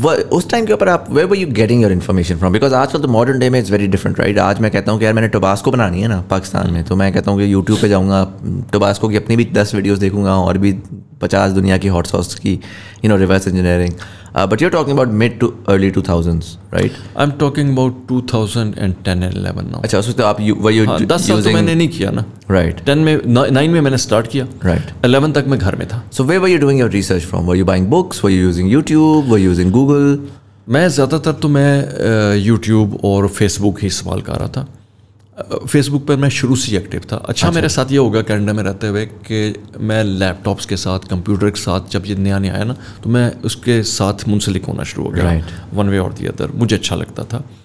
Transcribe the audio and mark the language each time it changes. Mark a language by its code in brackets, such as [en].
[ur] اس time کے اوپر آپ [en] Where were you getting your information from? Because [ur] آج کل تو [en] Modern day میں it's very different, right. [ur] آج میں کہتا ہوں کہ یار میں نے ٹوباسکو بنانی ہے نا پاکستان میں, تو میں کہتا ہوں کہ یوٹیوب پہ جاؤں گا, ٹوباسکو کی اپنی بھی 10 ویڈیوز دیکھوں گا, اور بھی 50 دنیا کی ہاٹ ساس کی, reverse engineering. [en] But you are talking about mid to early 2000s, right? I'm talking about 2010 and 11 now. [ur] اچھا, اس وقت آپ 10 سال تو میں نے نہیں کیا نا, [en] Right. [ur] 9 میں نے اسٹارٹ کیا, [en] Right. [ur] 11 تک میں گھر میں تھا. [en] So where were you doing your research from? Were you buying books? Were you using YouTube? Were you using Google? [ur] میں زیادہ تر تو میں یوٹیوب اور فیس بک ہی استعمال کر رہا تھا. فیس بک پر میں شروع سے ہی ایکٹیو تھا. اچھا میرے ساتھ یہ ہوگا کینیڈا میں رہتے ہوئے کہ میں لیپ ٹاپس کے ساتھ, کمپیوٹر کے ساتھ جب یہ نیا آیا نا, تو میں اس کے ساتھ منسلک ہونا شروع ہو گیا [en] One way اور the other. [ur] مجھے اچھا لگتا تھا.